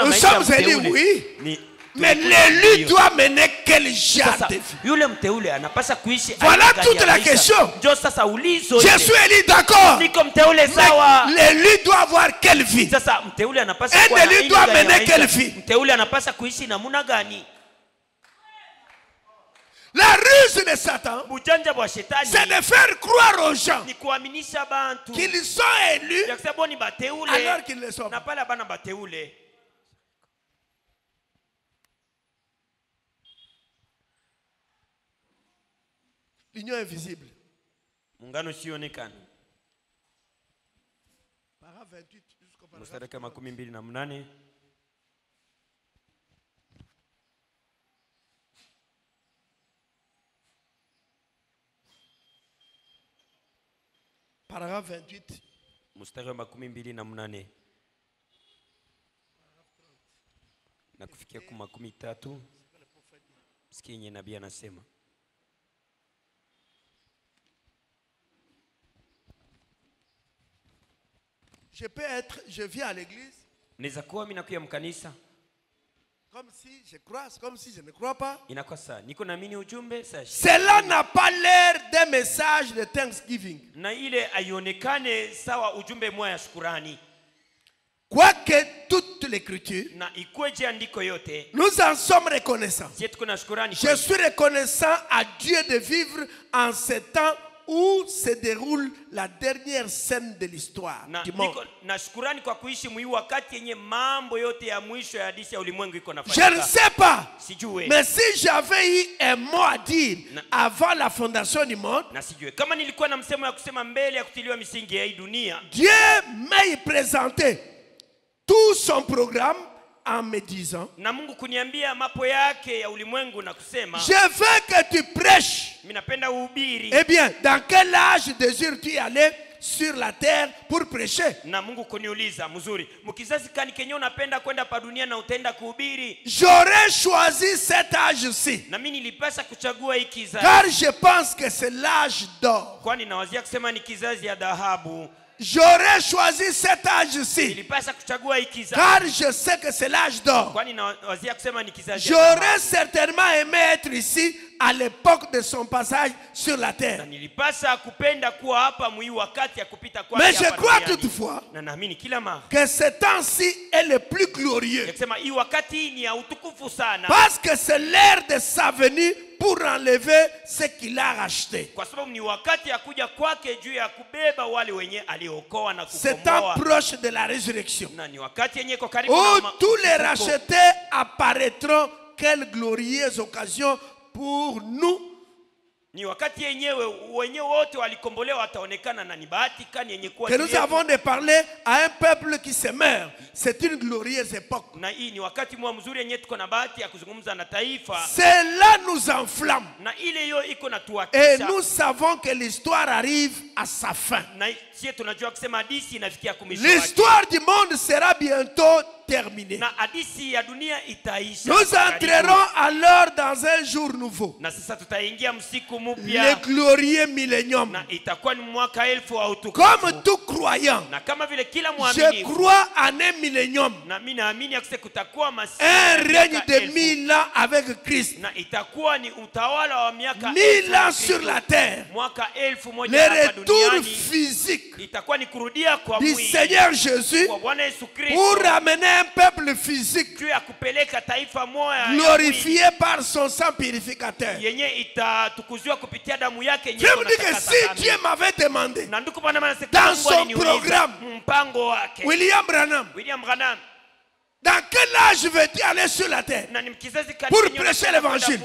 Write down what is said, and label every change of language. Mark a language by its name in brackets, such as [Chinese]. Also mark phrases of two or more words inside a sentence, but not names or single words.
[French] Nous [Swahili] maisha ya [French] sommes élus, [Swahili] mteule. [French] oui. [Swahili] Ni [French] Mais l'élu doit mener quel genre [Swahili] sasa [French] de vie? [Swahili] yule mteule anapaswa kuishi [French] Voilà [Swahili] aina gani [French] toute [Swahili] ya [French] la [Swahili] maisha? [French] question. [Swahili] Ndio sasa ulizo [French] Je [Swahili] ile. [French] suis élu, d'accord. [Swahili] Niko mteule sawa. [French] Mais l'élu doit avoir quelle vie? [Swahili] Sasa mteule anapaswa [French] Un [Swahili] kuwa na [French] élu [Swahili] aina [French] doit [Swahili] gani ya [French] mener [Swahili] maisha? [French] quelle vie? [Swahili] Mteule anapaswa kuishi namna gani? [French] La ruse de Satan, [Swahili] Bujanja bwa shetani [French] c'est de faire croire aux gens [Swahili] ni kuaminisha bantu [French] qu'ils sont élus [Swahili] ya kusema boni bateule [French] alors qu'ils le sont. [Swahili] na pale bana bateule. [French] L'union invisible. [Swahili] Muungano usioonekana. [French] Paragraphe 28 jusqu'au [Swahili] Mstari [French] paragraphe [Swahili] wa 28. [French] Paragraphe 28. [Swahili] Mstari wa 28 na kufikia 30. Sikia yenye nabii anasema. [French] Je viens à l'église [Swahili] Naweza kuwa mimi nakuja mkanisa [French] comme si je crois, comme si je ne crois pas. [Swahili] inakuwa saa niko naamini ujumbe saa [French] Cela n'a pas l'air d'un message de thanksgiving. [Swahili] na ile aionekane sawa ujumbe moya ya shukurani. [French] Quoique toute l'écriture, [Swahili] Na ikweje andiko yote [French] nous en sommes reconnaissants. [Swahili] sisi tuko na shukurani. [French] Je suis reconnaissant à Dieu de vivre en ce temps où se déroule la dernière scène de l'histoire [Swahili] Na [French] du monde. [Swahili] niko na shukurani kwa kuishi mwi wakati yenye mambo yote ya mwisho ya hadithi ya ulimwengu iko [French] Je ne [Swahili] nafanyika. [French] sais pas, [Swahili] Sijue. [French] mais si j'avais eu un mot à dire avant la fondation du monde, [Swahili] Na sijue kama nilikuwa na msemo ya kusema mbele ya kutiliwa misingi ya hii dunia, [French] Dieu m'a présenté tout son programme en me disant, [Swahili] na Mungu kuniambia mapo yake ya ulimwengu na kusema [French] je veux que tu prêches. [Swahili] mimi napenda uhubiri. [French] Eh bien, dans quel âge désires-tu aller sur la terre pour prêcher? [Swahili] Na Mungu kuniuliza, mzuri, mkizazi kani kenye unapenda kwenda pa dunia na utaenda kuhubiri? [French] J'aurais choisi cet âge-ci, [Swahili] Na mimi nilipasa kuchagua hii kizazi, [French] car je pense que c'est l'âge d'or. [Swahili] kwani nawazia kusema ni kizazi ya dhahabu. [French] J'aurais choisi cet âge-ci, [Swahili] Nilipasa kuchagua hii kizazi, [French] car je sais que c'est l'âge d'or. [Swahili] kwani nawazia kusema ni kizazi ya dhahabu. [French] J'aurais certainement aimé être ici à l'époque de son passage sur la [Swahili] Na [French] terre. [Swahili] nilipasa kupenda kuwa hapa mwi wakati ya kupita kwake [French] Mais je [Swahili] hapa [French] crois [Swahili] duniani. [French] toutefois [Swahili] Na naamini kila mara [French] que ce temps-ci est le plus glorieux, [Swahili] yakisema hii wakati ni ya utukufu sana, [French] parce que c'est l'heure de sa venue pour enlever ce qu'il a racheté. [Swahili] kwa sababu ni wakati ya kuja kwake juu ya kubeba wale wenye aliokoa na [French] C'est temps [Swahili] kukomboa. [French] proche de la résurrection, [Swahili] Na ni wakati yenye iko karibu [French] où [Swahili] na [French] tous les [Swahili] ufufuko. [French] rachetés apparaîtront. Quelle glorieuse occasion pour nous [Swahili] Ni wakati wenyewe wote walikombolewa wataonekana na ni bahati kani yenye kuwa. [French] Que nous avons de parler à un peuple qui se meurt. C'est une glorieuse époque. [Swahili] Na hii ni wakati mzuri yenye tuko na bahati ya kuzungumza na taifa. [French] Cela nous enflamme. [Swahili] Na ile yo iko na tuwakisha. [French] Et nous savons que l'histoire arrive à sa fin. [Swahili] Na sisi tunajua kusema hadithi inafikia kumisho. [French] L'histoire du monde sera bientôt terminée. [Swahili] Na hadithi ya dunia itaisha. [French] Nous entrerons alors dans un jour nouveau. [Swahili] Na sasa tutaingia msiku [French] Le glorieux millénium. [Swahili] Na itakuwa ni mwaka 1000 wa utukufu. [French] Comme tout croyant, [Swahili] na kama vile kila muamini, [French] je crois en un millénium. [Swahili] Na mimi naamini ya kutakuwa masiku [French] un règne de 1000 ans avec Christ. [Swahili] Na itakuwa ni utawala wa miaka [French] 1000 ans sur la terre. [Swahili] Mwaka 1000 [French] le retour physique [Swahili] itakuwa ni kurudia kwa [French] du Seigneur Jésus pour ramener un peuple physique glorifié par son sang purificateur. Je me dis que si Dieu m'avait demandé dans son programme, William Branham, dans quel âge veux-tu aller sur la terre pour prêcher l'évangile?